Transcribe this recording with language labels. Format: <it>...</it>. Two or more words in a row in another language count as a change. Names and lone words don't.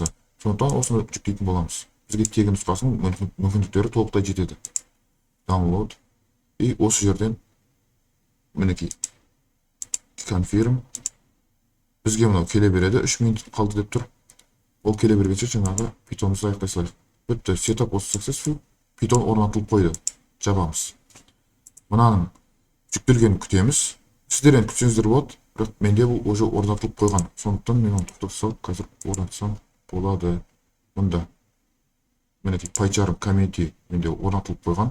<kk>Сондықтан осыны жүктейтін боламыз. Бізге тегін нұсқасының мүмкіндіктері толықтай жетеді. Download. И осы жерден мінекей confirm. Бізге мынау келе береді. 3 минут қалды деп тұр. Ол келе бергенше жаңағы Python'ымызды аяқтай салайық. Бітті.</kk> <en>Setup was successful.</en> <kk>Python орнатылып қойды. Жабамыз. Мынаның жүктелгенін күтеміз. Сіздер енді күтсеңіздер болады. Бірақ менде бұл уже орнатылып қойған. Сондықтан мен оны тоқтата салып, қазір орнатсам болады. Мұнда мінекей PyCharm Community менде орнатылып қойған.</kk>